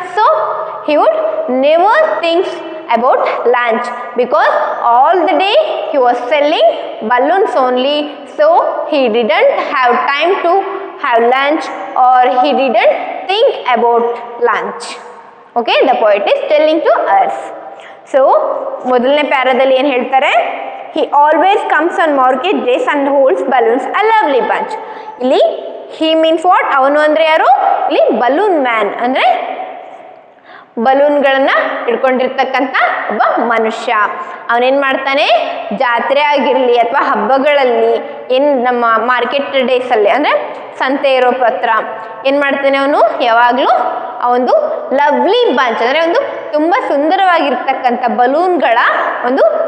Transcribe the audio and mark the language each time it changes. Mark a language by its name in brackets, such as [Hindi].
[English] So he would never think about lunch, because all the day he was selling balloons only. So he didn't have time to have lunch, or he didn't think about lunch. Okay, the poet is telling to us. [Kannada] So ಮೊದಲನೇ ಪ್ಯಾರಾದಲ್ಲಿ ಏನು ಹೇಳ್ತಾರೆ? [English] He always comes on market days and holds balloons a lovely bunch. ಇಲ್ಲಿ he means what? [Kannada] ಅವನು ಅಂದರೆ ಯಾರು? ಇಲ್ಲಿ balloon man ಅಂದರೆ ಬಲೂನ್ಗಳನ್ನ ಹಿಡ್ಕೊಂಡಿರ್ತಕ್ಕಂಥ ಒಬ್ಬ ಮನುಷ್ಯ. ಅವನೇನು ಮಾಡ್ತಾನೆ, ಜಾತ್ರೆ ಆಗಿರಲಿ ಅಥವಾ ಹಬ್ಬಗಳಲ್ಲಿ ಏನು ನಮ್ಮ ಮಾರ್ಕೆಟ್ ಡೇಸಲ್ಲಿ ಅಂದರೆ ಸಂತೆ ಇರೋ ಪತ್ರ ಏನು ಮಾಡ್ತಾನೆ, ಅವನು ಯಾವಾಗಲೂ ಆ ಒಂದು ಲವ್ಲಿ ಬಂಚ್ ಅಂದರೆ ಒಂದು ತುಂಬ ಸುಂದರವಾಗಿರ್ತಕ್ಕಂಥ ಬಲೂನ್ಗಳ ಒಂದು